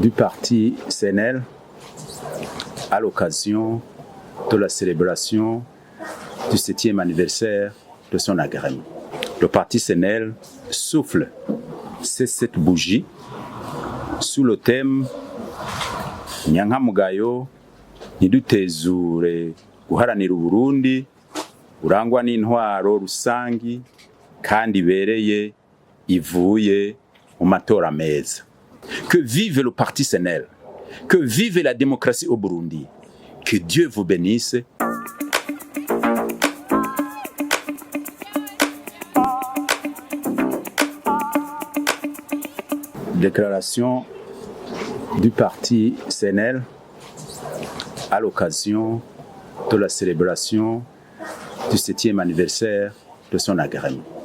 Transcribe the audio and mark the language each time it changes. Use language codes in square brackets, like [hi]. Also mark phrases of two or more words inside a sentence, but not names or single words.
[fr] du parti CNL à l'occasion de la célébration du 7e anniversaire de son agrément. Le parti CNL souffle ces 7 bougies sous le thème [rn] Nyankamugayo ntidutezure guharanira Uburundi burangwa n'intwaro rusangi kandi ibereye ivuye mu matora meza. [fr] Que vive le parti CNL, que vive la démocratie au Burundi, que Dieu vous bénisse. Déclaration du parti CNL à l'occasion de la célébration du 7e anniversaire de son agrément.